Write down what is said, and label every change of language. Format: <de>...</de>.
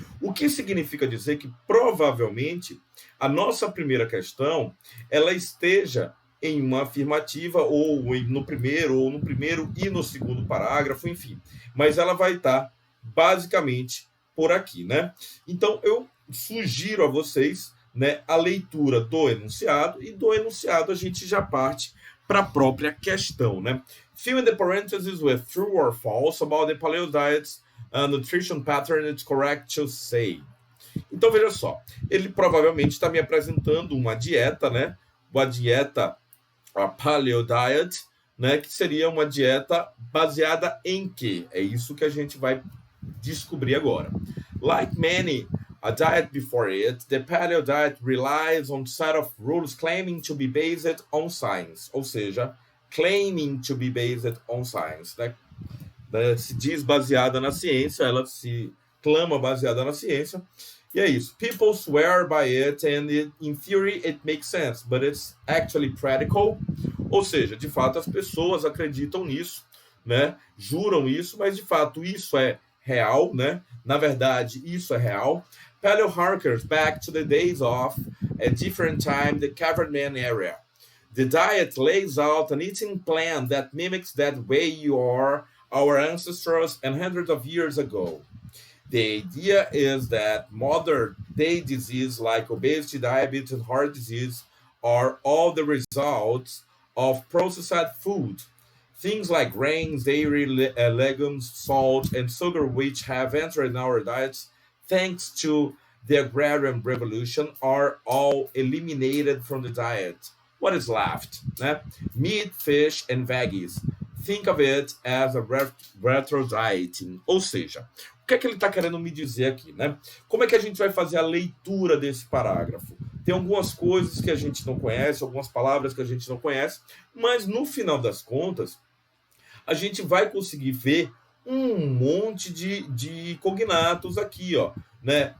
<pt>O que significa dizer que provavelmente a nossa primeira questão ela esteja em uma afirmativa ou no primeiro e no segundo parágrafo, enfim. Mas ela vai estar basicamente por aqui, né? Então eu sugiro a vocês, né, a leitura do enunciado, e do enunciado a gente já parte para a própria questão, né?</pt> <en>Fill in the parentheses with true or false about the paleo diet's nutrition pattern it's correct to say.</en> <pt>Então veja só, ele provavelmente está me apresentando uma dieta, né? Uma dieta, a paleo diet, né? Que seria uma dieta baseada em quê? É isso que a gente vai descobrir agora.</pt> <en>Like many a diet before it, the paleo diet relies on a set of rules claiming to be based on science.</en> <pt>Ou seja,</pt> <en>claiming to be based on science.</en> <pt>Né? Se diz baseada na ciência, ela se clama baseada na ciência. E é isso.</pt> <en>People swear by it and in theory it makes sense, but it's actually practical.</en> <pt>Ou seja, de fato as pessoas acreditam nisso, né? Juram isso, mas de fato isso é real, né? Na verdade, isso é real.</pt> <en>Paleo harkers back to the days of a different time, the caveman era. The diet lays out an eating plan that mimics that way you are our ancestors and hundreds of years ago. The idea is that modern-day disease like obesity, diabetes, and heart disease are all the results of processed food. Things like grains, dairy, legumes, salt, and sugar, which have entered our diets thanks to the agrarian revolution, are all eliminated from the diet. What is left? Né? Meat, fish, and veggies. Think of it as a retro dieting.</en> <pt>Ou seja, o que é que ele está querendo me dizer aqui, né? Como é que a gente vai fazer a leitura desse parágrafo? Tem algumas coisas que a gente não conhece, algumas palavras que a gente não conhece, mas no final das contas, a gente vai conseguir ver um monte de cognatos aqui, ó, né?</pt>